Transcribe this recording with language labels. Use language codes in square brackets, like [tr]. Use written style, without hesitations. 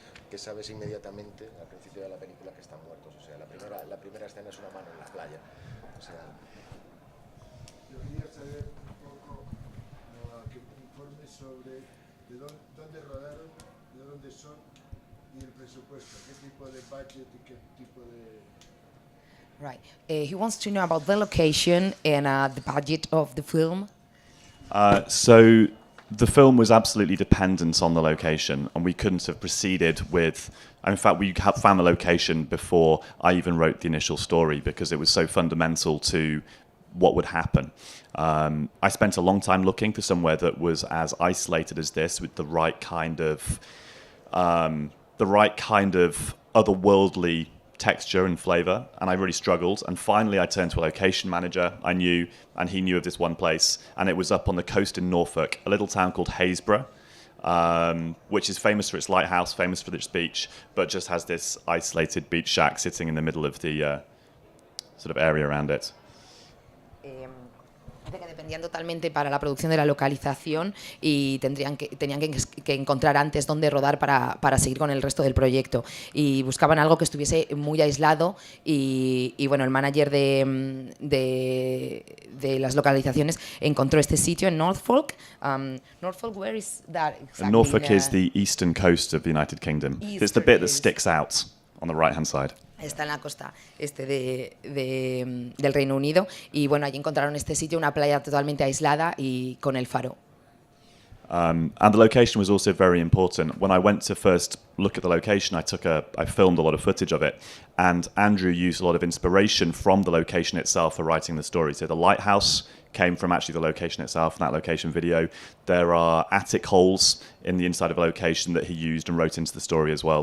[es] que sabes inmediatamente al principio de la película que están muertos. O sea, la primera escena es una mano en la playa. O sea, yo quería saber un poco que me informe sobre dónde rodaron, de dónde son y el presupuesto, qué tipo de budget y qué tipo de... [en] Right. He wants to know about the location and the budget of the film. So the film was absolutely dependent on the location, and we couldn't have proceeded with. In fact, we found the location before I even wrote the initial story because it was so fundamental to what would happen. I spent a long time looking for somewhere that was as isolated as this, with the right kind of otherworldly texture and flavour, and I really struggled. And finally I turned to a location manager I knew, and he knew of this one place, and it was up on the coast in Norfolk, a little town called Haysborough, which is famous for its lighthouse, famous for its beach, but just has this isolated beach shack sitting in the middle of the sort of area around it. [es] Que dependían totalmente para la producción de la localización y tenían que encontrar antes dónde rodar para seguir con el resto del proyecto, y buscaban algo que estuviese muy aislado y bueno, el manager de las localizaciones encontró este sitio en Norfolk. [en] Norfolk, where is that exactly? Norfolk is the eastern coast of the United Kingdom. It's the bit that sticks out on the right hand side. [es] Está en la costa del Reino Unido, y bueno, allí encontraron este sitio, una playa totalmente aislada y con el faro. [en] And the location was also very important. When I went to first look at the location, I filmed a lot of footage of it, and Andrew used a lot of inspiration from the location itself for writing the story. So the lighthouse came from actually the location itself, in that location video. There are attic holes in the inside of a location that he used and wrote into the story as well.